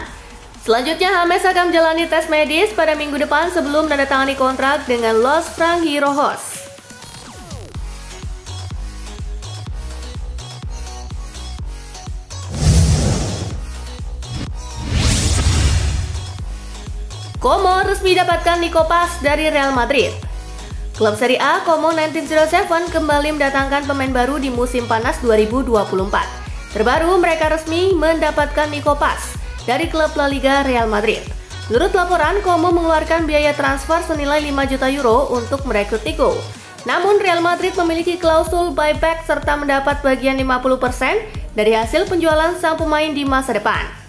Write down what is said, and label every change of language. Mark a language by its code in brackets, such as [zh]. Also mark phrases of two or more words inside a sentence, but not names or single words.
[id] Selanjutnya, James akan menjalani tes medis pada minggu depan sebelum menandatangani kontrak dengan Los Franjirojos. Como resmi dapatkan Nico Paz dari Real Madrid. Klub Serie A Como 1907 kembali mendatangkan pemain baru di musim panas 2024. Terbaru, mereka resmi mendapatkan Nico Paz dari klub La Liga Real Madrid. Menurut laporan, Como mengeluarkan biaya transfer senilai 5 juta euro untuk merekrut Nico. Namun, Real Madrid memiliki klausul buyback serta mendapat bagian 50% dari hasil penjualan sang pemain di masa depan.